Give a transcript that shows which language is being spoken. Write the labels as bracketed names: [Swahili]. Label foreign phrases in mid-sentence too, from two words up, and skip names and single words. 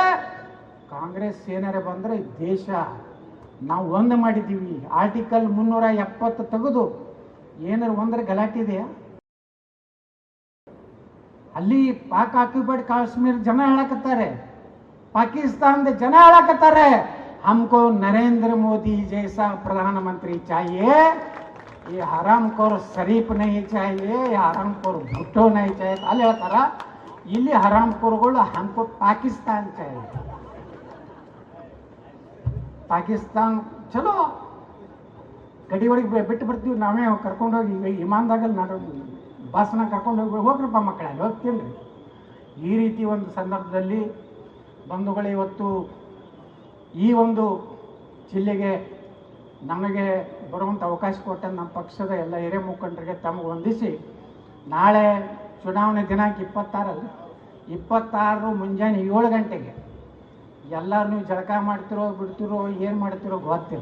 [Kannada] ಕಾಂಗ್ರೆಸ್ ಏನಾರೇ ಬಂದರೆ ದೇಶ ನಾವು ಒಂದು ಮಾಡಿದ್ದೀವಿ. ಆರ್ಟಿಕಲ್ 370 ತೆಗೆದು ಏನಾರು ಒಂದರ ಗಲಾಟೆ ಇದೆಯಾ? ಅಲ್ಲಿ ಪಾಕ್ ಆಕ್ಯುಪೈಡ್ ಕಾಶ್ಮೀರ ಜನ ಹೇಳಕತ್ತಾರೆ, ಪಾಕಿಸ್ತಾನದ ಜನ ಹೇಳಕತ್ತಾರೆ, [Hindi] हमको नरेंद्र मोदी जैसा प्रधानमंत्री चाहिए, ये हरामखोर शरीफ नहीं चाहिए, ये हरामखोर भुट्टो नहीं चाहिए. [Kannada] ಅಲ್ಲಿ ಹೇಳ್ತಾರ, ಇಲ್ಲಿ ಹರಾಮ್ಖೋರ್ಗಳು [Hindi] हमको पाकिस्तान चाहिए. [Kannada] ಪಾಕಿಸ್ತಾನ್ ಚಲೋ ಗಡಿ ಒಳಗೆ ಬಿಟ್ಟು ಬರ್ತೀವಿ, ನಾವೇ ಕರ್ಕೊಂಡೋಗಿ ವಿಮಾನದಾಗಲ್ಲಿ ಬಸ್ನ ಕರ್ಕೊಂಡೋಗಿ ಹೋಗ್ರಪ್ಪ ಮಕ್ಕಳ ಹೋಗ್ತೀನಿ. ಈ ರೀತಿ ಒಂದು ಸಂದರ್ಭದಲ್ಲಿ ಬಂಧುಗಳೇ, ಇವತ್ತು ಈ ಒಂದು ಜಿಲ್ಲೆಗೆ ನಮಗೆ ಬರುವಂಥ ಅವಕಾಶ ಕೊಟ್ಟ ನಮ್ಮ ಪಕ್ಷದ ಎಲ್ಲ ಹಿರಿಯ ಮುಖಂಡರಿಗೆ ತಮಗೆ ವಂದಿಸಿ, ನಾಳೆ ಚುನಾವಣೆ ದಿನಾಂಕ 26 ಮುಂಜಾನೆ 7 ಗಂಟೆಗೆ ಎಲ್ಲರೂ ನೀವು ಜಳಕ ಮಾಡ್ತಿರೋ ಬಿಡ್ತಿರೋ ಏನು ಮಾಡ್ತಿರೋ ಗೊತ್ತಿಲ್ಲ.